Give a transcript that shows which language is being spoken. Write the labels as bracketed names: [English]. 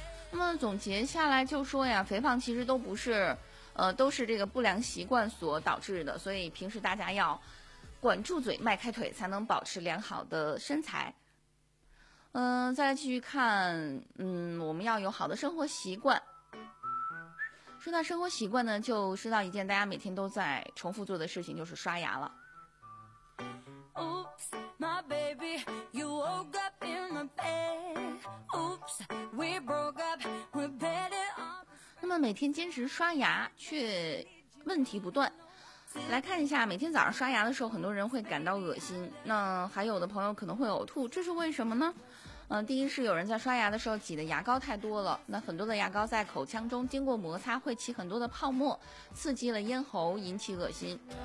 [Chinese] 那么总结下来就说呀，肥胖其实都不是都是这个不良习惯所导致的，所以平时大家要管住嘴迈开腿，才能保持良好的身材。再来继续看，我们要有好的生活习惯。说到生活习惯呢，就说到一件大家每天都在重复做的事情，就是刷牙了。 [English] Oops, my baby, you woke up in the bed. Oops, we broke up, we better off. [Chinese] 那么每天坚持刷牙却问题不断。来看一下，每天早上刷牙的时候，很多人会感到恶心，那还有的朋友可能会呕吐，这是为什么呢？第一是有人在刷牙的时候挤的牙膏太多了，那很多的牙膏在口腔中经过摩擦会起很多的泡沫，刺激了咽喉引起恶心。